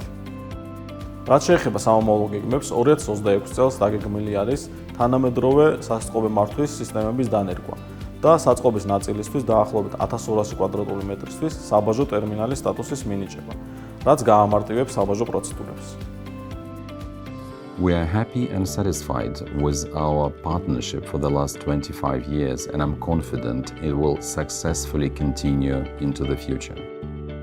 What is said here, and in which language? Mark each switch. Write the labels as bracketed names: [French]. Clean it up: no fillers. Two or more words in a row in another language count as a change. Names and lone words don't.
[Georgian] რაც შეეხება სამომავლო გეგმებს, 2026 წელს დაგეგმილი არის თანამედროვე სასაზღვრო მართვის სისტემების დანერგვა და საწყობის ნაწილისთვის დაახლოებით 1200 კვადრატული მეტრისთვის საბაჟო ტერმინალის სტატუსის მინიჭება, რაც გაამარტივებს საბაჟო პროცედურებს. [English] We are happy and satisfied with our partnership for the last 25 years, and I'm confident it will successfully continue into the future.